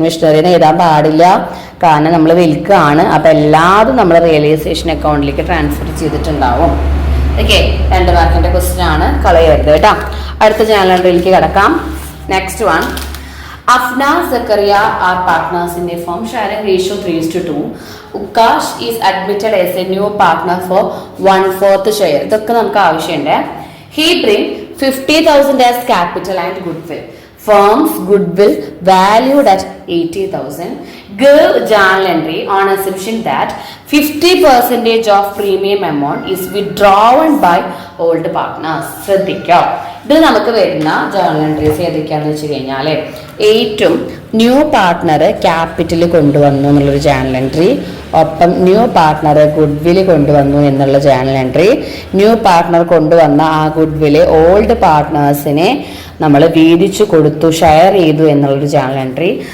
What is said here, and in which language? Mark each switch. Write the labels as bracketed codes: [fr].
[ml] മിഷനറിനെ എഴുതാൻ പാടില്ല, കാരണം നമ്മൾ വിൽക്കുകയാണ്. അപ്പൊ എല്ലാതും നമ്മൾ റിയലൈസേഷൻ അക്കൗണ്ടിലേക്ക് ട്രാൻസ്ഫർ ചെയ്തിട്ടുണ്ടാവും. ഓക്കെ, 2 മാർക്കിന്റെ ക്വസ്റ്റ്യൻ ആണ്, കളയരുത് കേട്ടോ. അടുത്ത ജേണൽ എൻട്രിയിലേക്ക് കിടക്കാം. [en] Next one, Afna Zakaria are partners in a firm sharing ratio 3:2. Ukash is admitted as a new partner for 1/4 share. [ml] ഇതൊക്കെ നമുക്ക് ആവശ്യമുണ്ട്. [en] He bring 50,000 as capital and goodwill. Firm's goodwill valued at 80,000. Give journal entry on assumption that 50% of premium amount is withdrawn by old partners. [ml] ശ്രദ്ധിക്കുക, ഇത് നമുക്ക് വരുന്ന journal entries ഏതൊക്കെയാണെന്ന് വെച്ച് കഴിഞ്ഞാൽ, ഏറ്റവും ന്യൂ പാർട്ട്ണർ ക്യാപിറ്റൽ കൊണ്ടുവന്നു എന്നുള്ളൊരു ജേണൽ എൻട്രി, ഒപ്പം ന്യൂ പാർട്ട്ണർ ഗുഡ്വിൽ കൊണ്ടുവന്നു എന്നുള്ള ജേണൽ എൻട്രി, ന്യൂ പാർട്ട്ണർ കൊണ്ടുവന്ന ആ ഗുഡ്വില് ഓൾഡ് പാർട്ട്നേഴ്സിനെ നമ്മൾ വീതിച്ചു കൊടുത്തു, ഷെയർ ചെയ്തു എന്നുള്ളൊരു ജേണൽ എൻട്രി.